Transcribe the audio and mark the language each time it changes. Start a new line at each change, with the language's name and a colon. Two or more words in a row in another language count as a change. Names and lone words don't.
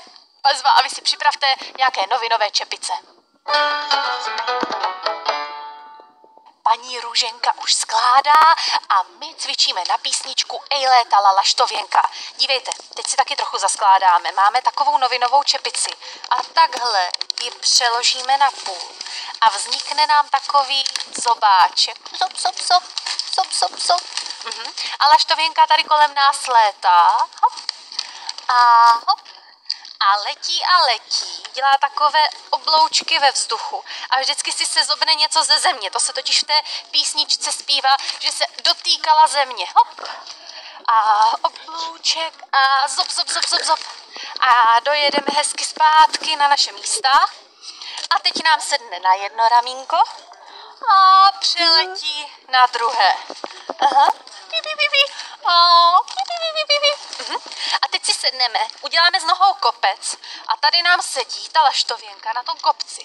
Czech: Bezva, a vy si připravte nějaké novinové čepice. Paní Růženka už skládá a my cvičíme na písničku Ej létala laštověnka. Dívejte, teď si taky trochu zaskládáme. Máme takovou novinovou čepici a takhle ji přeložíme na půl. A vznikne nám takový zobáček. Zop, zop, zop, zop, zop, zop. A laštověnka tady kolem nás létá. Hop. A hop. A letí, dělá takové obloučky ve vzduchu a vždycky si se zobne něco ze země. To se totiž v té písničce zpívá, že se dotýkala země. Hop. A oblouček a zop, zop, zop, zop, zop. A dojedeme hezky zpátky na naše místa. A teď nám sedne na jedno ramínko a přeletí na druhé. Aha. A teď si sedneme, uděláme z nohou kopec a tady nám sedí ta laštověnka na tom kopci.